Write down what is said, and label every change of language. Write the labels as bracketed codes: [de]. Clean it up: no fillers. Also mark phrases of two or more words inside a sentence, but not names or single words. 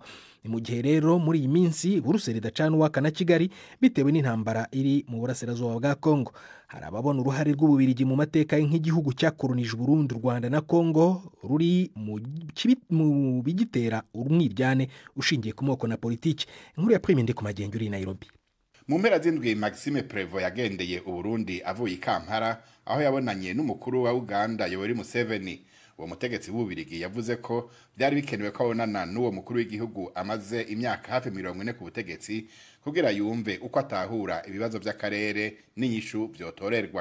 [rn] Ni mu gihe rero muri iyi minsi Buruseli idacana uwaka na Kigali bitewe n'intambara iri mu burasirazuba bwa Kongo. Hari ababona uruhare rw'Ububirigi mu mateka nk'igihugu cyakolonije Burundi, Rwanda na Kongo ruri mu bigitera umwiryane ushingiye ku moko na politiki. Inkuru ya Prime Ndikumagenge uri Nairobi. Mu mpera z'indwi Maxime Prévost yagendeye Uburundi avuye i Kampala, aho yabonanye n'umukuru wa Uganda Yoweri Museveni. Uwo mutegetsi w'Ububirigi yavuze ko byari bikenewe ko abonana n'uwo mukuru w'igihugu amaze imyaka hafi 40 ku butegetsi kugira yumve uko atahura ibibazo by'akarere n'inyishu byotorerwa.